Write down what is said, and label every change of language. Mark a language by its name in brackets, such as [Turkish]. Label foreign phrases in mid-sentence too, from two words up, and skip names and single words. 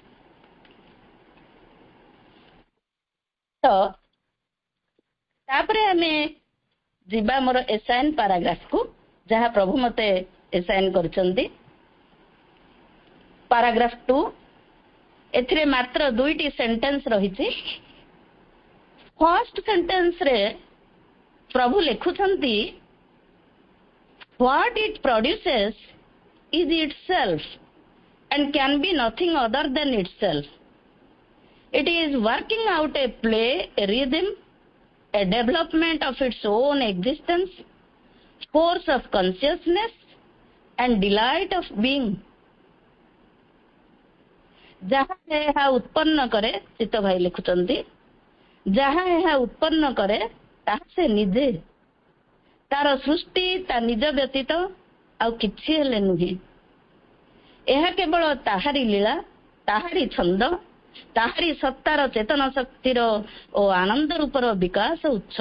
[Odia] ତ ତାପରେ ଆମେ ଯିବା ମୋର [English] assign paragraph, [Odia] ଯାହା ପ୍ରଭୁ ମତେ ଏସାଇନ୍ କରିଛନ୍ତି। ପାରାଗ୍ରାଫ 2, ଏଥିରେ ମାତ୍ର 2ଟି ସେଣ୍ଟେନ୍ସ ରହିଛି। [English] first sentence [Odia] ପ୍ରଭୁ ଲେଖୁଛନ୍ତି, [English] What it produces is itself and can be nothing other than itself. It is working out a play, a rhythm, a development of its own existence, force of consciousness and delight of being. [Odia] ଯାହା ଏହା ଉତ୍ପନ୍ନ କରେ, ଚିତ୍ତ ଭାଇ ଲେଖୁଛନ୍ତି, ଯାହା ଏହା ଉତ୍ପନ୍ନ କରେ ତାହା ସେ ନିଜେ। ତାର ସୃଷ୍ଟି ତା ନିଜ ବ୍ୟତୀତ ଆଉ କିଛି ହେଲେ ନୁହେଁ। ଏହା କେବଳ ତାହାରି ଲୀଳା, ତାହାରି ଛନ୍ଦ, ତାହାରି ସତ୍ତାର ଚେତନ ଶକ୍ତିର ଓ ଆନନ୍ଦ ରୂପର ବିକାଶ ଉତ୍ସବ।